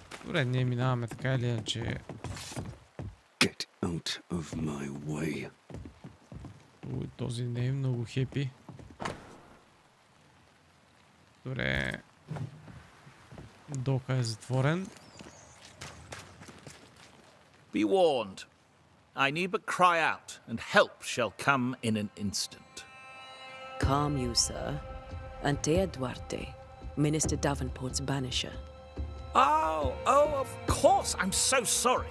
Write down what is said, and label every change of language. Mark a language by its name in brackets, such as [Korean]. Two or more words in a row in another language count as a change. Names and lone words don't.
[Bulgarian] Добре, ние минаваме така или иначе. [English] Get out of my way. [Bulgarian] Този не е много хепи. Добре. Дока е затворен. [English] Be warned. I need but cry out, and help shall come in an instant. Calm you, sir. Antea Duarte, Minister Davenport's banisher. Oh, of course. I'm so sorry.